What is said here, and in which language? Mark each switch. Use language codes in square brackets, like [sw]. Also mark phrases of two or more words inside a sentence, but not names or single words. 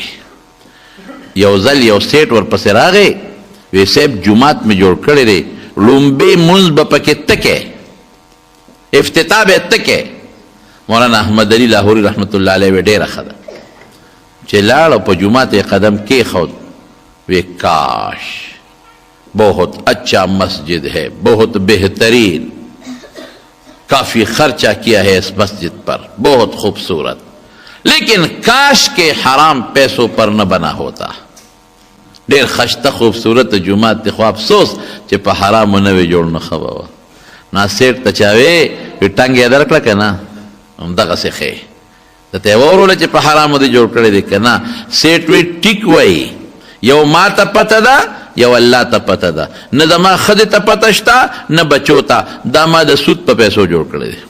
[ps] یو ځل یو سیټ ورپسې راغی وی صاحب جومات مې جوړ کړی دی، لومبې مونځ به پکې تکې، افتتاح به تکې. مولانا احمد علی لاهوري [ar] رحمت الله علیه [ps] وی ډېره ښه ده چې لاړ او په جومات یې قدم کېښود. [ur] وی کاش بہت اچھا مسجد ہے، بہت بہترین، کافی خرچہ کیا ہے اس مسجد پر، بہت خوبصورت، لیکن کاش کے حرام پیسوں پر نہ بنا ہوتا. [ps] ډېر خشته خوبصورت جومات دی خو افسوس چې په حرامو نه وی جوړ نه ښه به وه. نا سیټ ته چا وی ټنګ یې درکړه که نه همدغسې ښې درته یې واوروله چې په حرامو دې جوړ کړی دی که نه. سیټ وی ټیک وایي، یو ما ته پته ده یو الله ته پته ده، نه زما ښځې ته پته شته نه بچو ته، دا ما د سود په پیسو جوړ کړی دی.